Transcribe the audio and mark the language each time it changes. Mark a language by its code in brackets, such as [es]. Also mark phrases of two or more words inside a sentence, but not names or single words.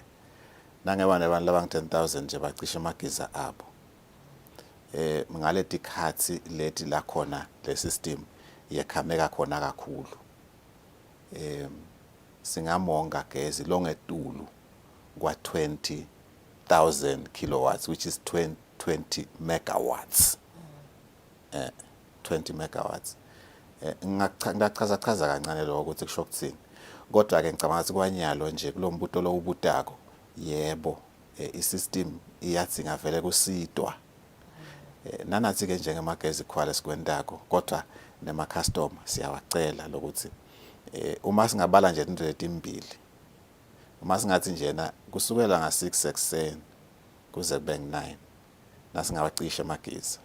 [ss] Nangeba nabantu labangi 10000 nje bacisha amagiza abo. Ngale tikhathi leti la khona le system yakhameka khona kakhulu. Singamonga gezi longetulu kwa 20,000 kilowatts, [en] which is 20 megawatts. [ss] 20 megawatts. Ngachaza kancane lokho ukuthi kusho ukuthini. Kodwa ke ngicabanga ukuthi kwanyalo nje kulombuto lo ubutako. Yebo, i-system iyadzinga vele kusidwa. Nanathi ke njengemagezi khwale sikwendako, kodwa nema customer siyawacela lokuthi uma singabala nje into letimbili. Uma singathi njena kusukela nga6 ekseni kuze kube ngi9 nasingawacisha amagezi.